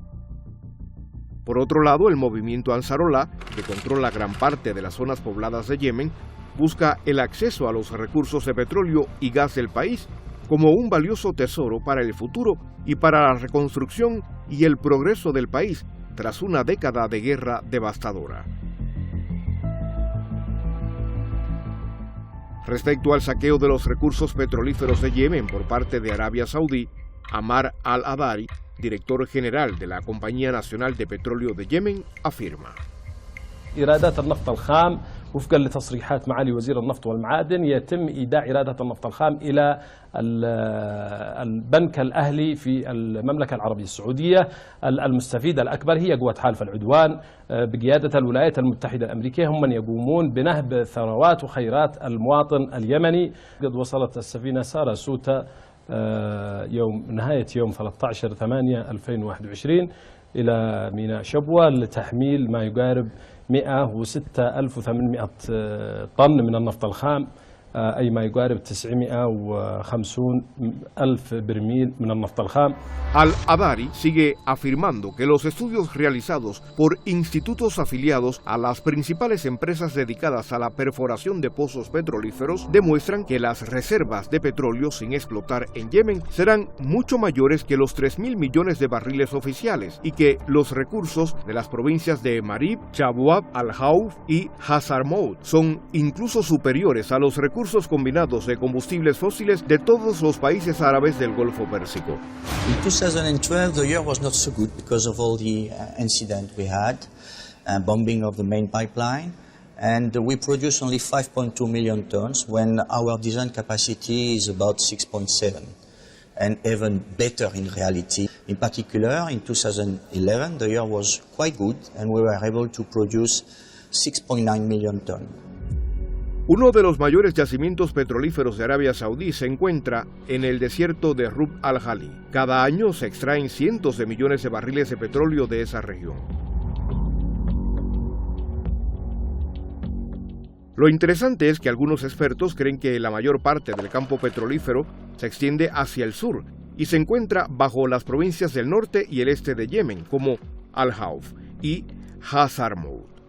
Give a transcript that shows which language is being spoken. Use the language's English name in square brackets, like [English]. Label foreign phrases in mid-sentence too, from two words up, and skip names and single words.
[Spanish] Por otro lado, el movimiento Ansarollah, que controla gran parte de las zonas pobladas de Yemen, busca el acceso a los recursos de petróleo y gas del país como un valioso tesoro para el futuro y para la reconstrucción y el progreso del país tras una década de guerra devastadora. Respecto al saqueo de los recursos petrolíferos de Yemen por parte de Arabia Saudí, Ammar al-Adari, director general de la Compañía Nacional de Petróleo de Yemen, afirma: [Arabic] إيرادات النفط الخام وفقا لتصريحات معالي وزير النفط والمعادن يتم إيداع إيرادات النفط الخام إلى البنك الأهلي في المملكة العربية السعودية. المستفيد الأكبر هي قوة حلف العدوان بقيادة الولايات المتحدة الأمريكية، هم من يقومون بنهب ثروات وخيرات المواطن اليمني. قد وصلت السفينة سارة سوتا نهاية يوم 13/8/2021 إلى ميناء شبوة لتحميل ما يقارب 106,800 طن من النفط الخام، أي ما يقارب 950,000 برميل من النفط الخام. [Spanish] Al-Adari sigue afirmando que los estudios realizados por institutos afiliados a las principales empresas dedicadas a la perforación de pozos petrolíferos demuestran que las reservas de petróleo sin explotar en Yemen serán mucho mayores que los 3.000 millones de barriles oficiales y que los recursos de las provincias de Ma'arib, Shabwab, Al-Hauf y Hazarmout son incluso superiores a los recursos combinados de combustibles fósiles de todos los países árabes del Golfo Pérsico. [English] In 2012, the year was not so good because of all the incident we had, bombing of the main pipeline, and we produced only 5.2 million tons when our design capacity is about 6.7, and even better in reality. In particular, in 2011, the year was quite good, and we were able to produce 6.9 million tons. [Spanish] Uno de los mayores yacimientos petrolíferos de Arabia Saudí se encuentra en el desierto de Rub al-Khali. Cada año se extraen cientos de millones de barriles de petróleo de esa región. Lo interesante es que algunos expertos creen que la mayor parte del campo petrolífero se extiende hacia el sur y se encuentra bajo las provincias del norte y el este de Yemen, como Al-Hauf y Hazarmout.